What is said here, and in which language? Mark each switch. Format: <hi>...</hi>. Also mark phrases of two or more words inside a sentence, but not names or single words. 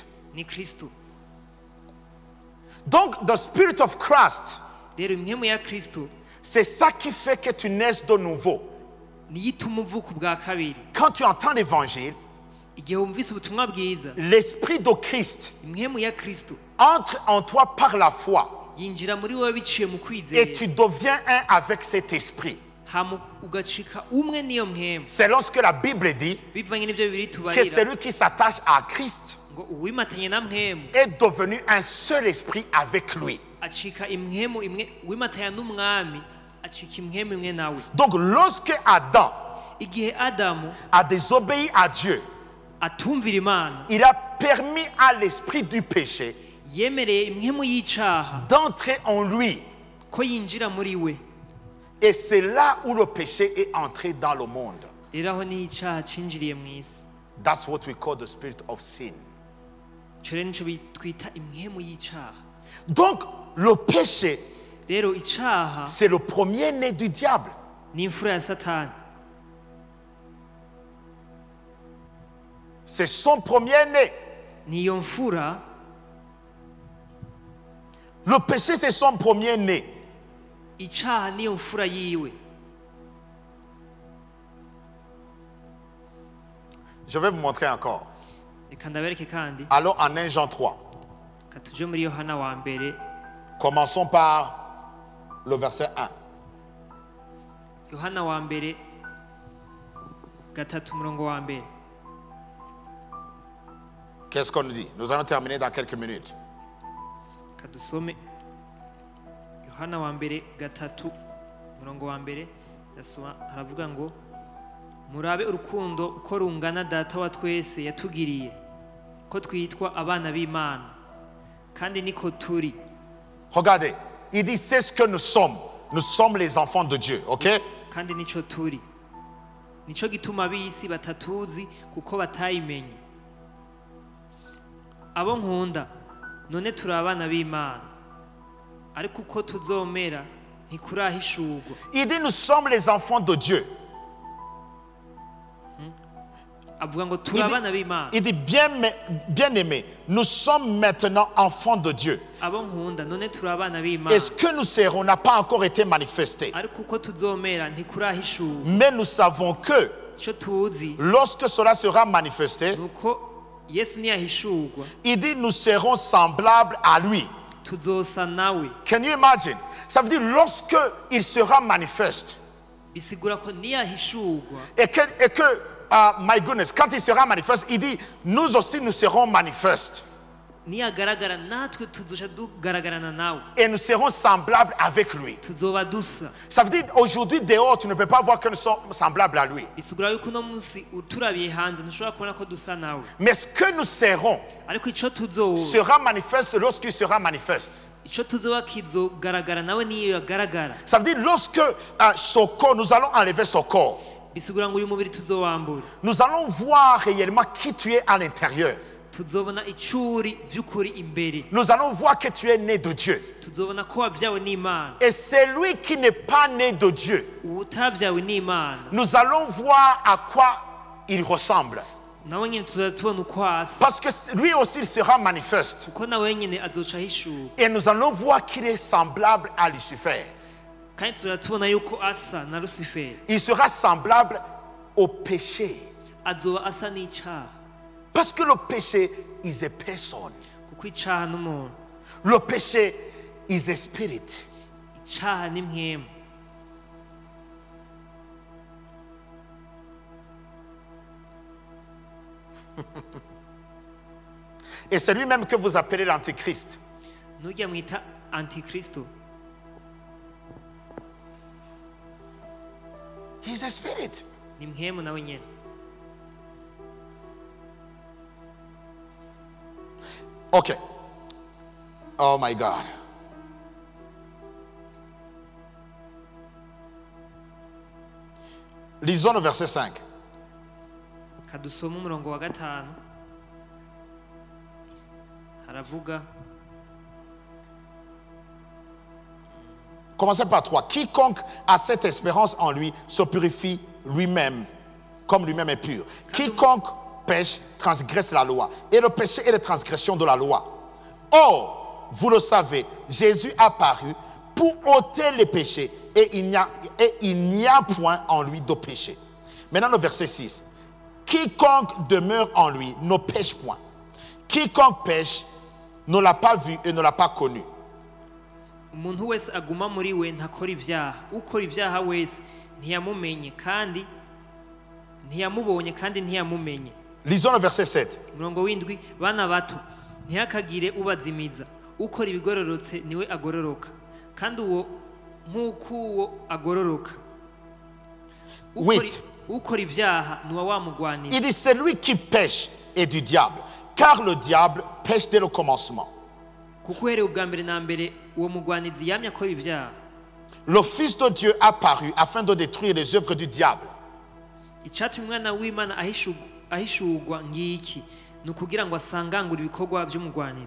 <rn>ni Kristo.</rn> <en>Donc the Spirit of Christ,</en> <rn>rero impwemu ya Kristo</rn> <fr>c'est ça qui fait que tu naisses de nouveau.</fr> <rn>niyo ituma uvuka ubwa kabiri.</rn> <fr>Quand tu entends l'évangile,</fr> <rn>igihe wumvise ubutumwa bwiza,</rn> <fr>l'Esprit de Christ</fr> <rn>impwemu ya Kristo</rn> <fr>entre en toi par la foi</fr> <rn>yinjira muri wowe biciye mu kwizera,</rn> <fr>et tu deviens un avec cet esprit.</fr> <rn>hama ugacika umwe n'iyo mpwemu.</rn> <fr>C'est lorsque la Bible dit</fr> <rn>bivanye n'ibyo bibiri</rn> <fr>que</fr> <rn>tubarira</rn> <fr>celui qui s'attache à Christ</fr> <rn>ngo uwimatanye na mpwemu</rn> <fr>est devenu un seul esprit avec lui.</fr> <rn>acika impwemu imwe, uwimatanya n'umwami acika impwemu imwe nawe.</rn> <fr>Donc lorsque Adam</fr> <rn>igihe Adamu</rn> <fr>a désobéi à Dieu,</fr> <rn>atumvira Imana,</rn> <fr>il a permis à l'esprit du péché</fr> <rn>yemereye impwemu y'icaha</rn> <fr>d'entrer en lui.</fr> <rn>ko yinjira muri we.</rn> <fr>Et c'est là où le péché est entré dans le monde.</fr> <rn>rero aho niho icaha cinjiriye mu isi.</rn> <en>That's what we call the spirit of sin.</en> <rn>ico rero nico twita impwemu y'icaha.</rn> <fr>Donc le péché,</fr> <rn>rero icaha</rn> <fr>c'est le premier-né du diable.</fr> <rn>ni imfura ya Satani.</rn> <fr>C'est son premier-né.</fr> <rn>niyo mfura.</rn> <fr>Le péché, c'est son premier-né.</fr> <rn>icaha niyo mfura yiwe.</rn> <fr>Je vais vous montrer encore.</fr> <rn>reka ndabereke kandi.</rn> <fr>Allons en 1 Jean 3.</fr> <rn>reka tuje muri Yohana wa mbere.</rn> <fr>Commençons par le verset 1.</fr> <rn>Yohana wa mbere gatatu umurongo wa mbere.</rn> <fr>Qu'est-ce qu'on nous dit? Nous allons terminer dans quelques minutes.</fr> <rn>reka dusome Yohana wa mbere gatatu umurongo wa mbere. haravuga ngo murabe urukundo uko rungana data wa twese yatugiriye ko twitwa abana b'Imana kandi niko turi.</rn> <fr>Regardez, il dit c'est ce que nous sommes. Nous sommes les enfants de Dieu, ok?</fr> <rn>kandi nico turi. nico gituma ab'isi batatuzi kuko batayimenye. abo nkunda none turi abana b'Imana ariko uko tuzomera ntikurahishurwa.</rn> <fr>Il dit nous sommes les enfants de Dieu.</fr> <rn>avuga ngo turi abana b'Imana.</rn> <fr>Il dit bien aimé, nous sommes maintenant enfants de Dieu.</fr> <rn>abo nkunda none turi abana b'Imana</rn> <fr>Et ce que nous serons n'a pas encore été manifesté.</fr> <rn>ariko uko tuzomera ntikurahishurwa.</rn> <fr>Mais nous savons que</fr> <rn>ico tuzi</rn> <fr>lorsque cela sera manifesté,</fr> <rn>nuko Yesu niyahishurwa</rn> <fr>il dit nous serons semblables à lui.</fr> <rn>tuzosa nawe.</rn> <en>Can you imagine?</en> <fr>Ça veut dire lorsque il sera manifeste</fr> <rn>bisigura ko niyahishurwa</rn> <fr>et que</fr> <en>my goodness,</en> <fr>quand il sera manifeste, il dit nous aussi nous serons manifestes</fr> <rn>niyagaragara natwe tuzoca tugaragarana nawe.</rn> <fr>et nous serons semblables avec lui.</fr> <rn>tuzoba dusa.</rn> <fr>Ça veut dire aujourd'hui dehors tu ne peux pas voir que nous sommes semblables à lui.</fr> <rn>bisigura yuko uno munsi uturabiye hanze ntushobora kubona ko dusa nawe.</rn> <fr>Mais ce que nous serons</fr> <rn>ariko ico tuzoba</rn> <fr>sera manifeste lorsqu'il sera manifeste.</fr> <rn>ico tuzoba kizogaragara nawe niyo yagaragara.</rn> <fr>Ça veut dire lorsque ce corps, nous allons enlever ce corps,</fr> <rn>bisigura ngo uyu mubiri tuzowambura.</rn> <fr>nous allons voir réellement qui tu es à l'intérieur.</fr> <rn>tuzobona icuri vy'ukuri imbere.</rn> <fr>Nous allons voir que tu es né de Dieu.</fr> <rn>tuzobona ko wavyawe n'Imana.</rn> <fr>Et celui qui n'est pas né de Dieu,</fr> <rn>utavyawe n'Imana</rn> <fr>nous allons voir à quoi il ressemble.</fr> <rn>nawe nyene tuzoza tubona uko asa.</rn> <fr>Parce que lui aussi il sera manifeste.</fr> <rn>kuko nawe nyene azoca ahishurwa.</rn> <fr>Et nous allons voir qu'il est semblable à Lucifer.</fr> <rn>kandi tuzoza tubona yuko asa na Lusiferi.</rn> <fr>Il sera semblable au péché.</fr> <rn>azoba asa n'icaha.</rn> <fr>Parce que le péché</fr> <en>is a person.</en> <rn>kuko icaha n'umuntu.</rn> <fr>Le péché</fr> <en>is a spirit.</en> <rn>icyaha ni mpwemu.</rn> <fr>Et c'est lui-même que vous appelez l'antichrist.</fr> <rn>Nujya mwita antikristo.</rn> <en>He's a spirit.</en> <rn>Ni mpwemu nawe nyene. Ok.</rn> <en>Oh my God.</en> <fr>Lisons le verset 5.</fr> <rn>Kadusoma umurongo wa 5. Haravuga.</rn> <fr>Commencez par 3. Quiconque a cette espérance en lui se purifie lui-même, comme lui-même est pur. Quiconque pêche transgresse la loi. Et le péché est la transgression de la loi. Or, vous le savez, Jésus a paru pour ôter les péchés et il n'y a point en lui de péché. Maintenant le verset 6. Quiconque demeure en lui ne pêche point. Quiconque pêche ne l'a pas vu et ne l'a pas connu.</fr> <rn>Umuntu wese aguma muri we ntakora ibyaha. Ukora ibyaha wese ntiyamumenye kandi ntiyamubonye kandi ntiyamumenye.</rn> <fr>Lisons le verset 7.</fr> <rn>Umurongo w'indwi, bana bato ntihakagire ubazimiza. Ukora ibigororotse niwe agororoka kandi uwo nk'uko uwo agororoka. Ukora ibyaha niwe wamugwanira.</rn> <fr>Il dit celui qui pêche est du diable, car le diable pêche dès le commencement.</fr> <rn>Kuko uhereye ubwa mbere na mbere uwo mugwanizi yamye akora ibyaha.</rn> <fr>Le Fils de Dieu a paru afin de détruire les œuvres du diable.</fr> <rn>Icyatumye umwana w'Imana ahishurwa ngiki ni ukugira ngo asangangure ibikorwa by'umugwanizi.</rn>